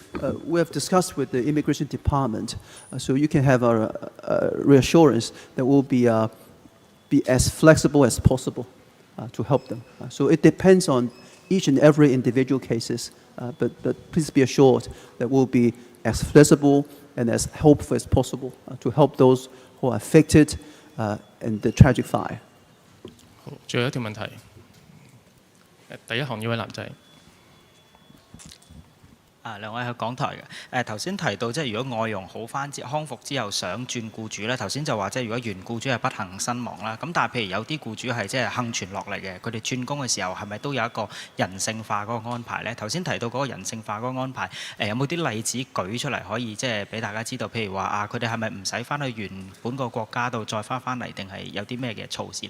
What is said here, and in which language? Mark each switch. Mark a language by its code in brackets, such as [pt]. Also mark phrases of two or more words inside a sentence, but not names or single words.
[en] We have discussed with the Immigration Department, so you can have a reassurance that we'll be as flexible as possible to help them. So it depends on each and every individual cases, but please be assured that we'll be as flexible and as helpful as possible to help those who are affected in the tragic fire. [yue] 好，最後一條問題。第一行呢位男仔。兩位係港台嘅，頭先提到即係如果外傭好翻康復之後想轉僱主咧，頭先就話即係如果原僱主係不幸身亡啦，咁但係譬如有啲僱主係即係幸存落嚟嘅，佢哋轉工嘅時候係咪都有一個人性化嗰個安排咧？頭先提到嗰個人性化嗰個安排，有冇啲例子舉出嚟可以即係俾大家知道？譬如話佢哋係咪唔使翻去原本個國家度再翻嚟，定係有啲咩嘅措施咧？